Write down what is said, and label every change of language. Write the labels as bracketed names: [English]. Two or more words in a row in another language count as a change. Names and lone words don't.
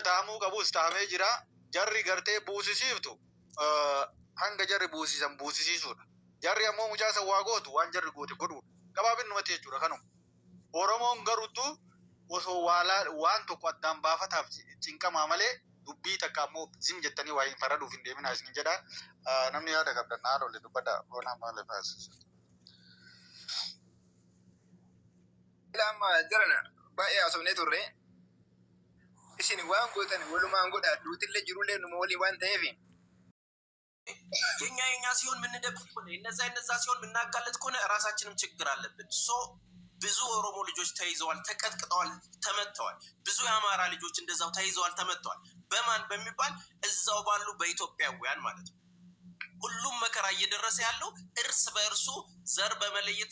[Oromo] taamuu qabus taamee jira jarri gartee buusisiiftu hanga jarri buusisan buusisiisuudha jarri ammoo mucaasa waa gootu waan jarri goote godhuudha gabaabinumatti jechuudha kanuma Oromoon garuttu osoo waan tokko addaan baafataaf cinqamaa malee dubbii takka ammoo zim jettanii waa hin faraduuf hin deeminaa isin jedha namni yaada qabdan haadholle dubbadha boonaa malee faasisa. lama jarana baay'ee asomne turre isin waan gootan walumaan godha duutille jirulle nu ሞሊ ዋን ተይፊ [Amharic] የኛ ሲሆን ምን ደብቅ ነው እነዛ ሲሆን ምናጋለጥ ከሆነ ራሳችንም ችግር አለብን ብዙ ኦሮሞ ልጆች ተይዘዋል ተቀጥቅጠዋል ተመተዋል ብዙ የአማራ ልጆች እንደዛው ተይዘዋል ተመተዋል በማን በሚባል እዛው ባሉ በኢትዮጵያውያን ማለት ነው ሁሉም መከራ እየደረሰ ያለው እርስ በእርሱ ዘር በመለየት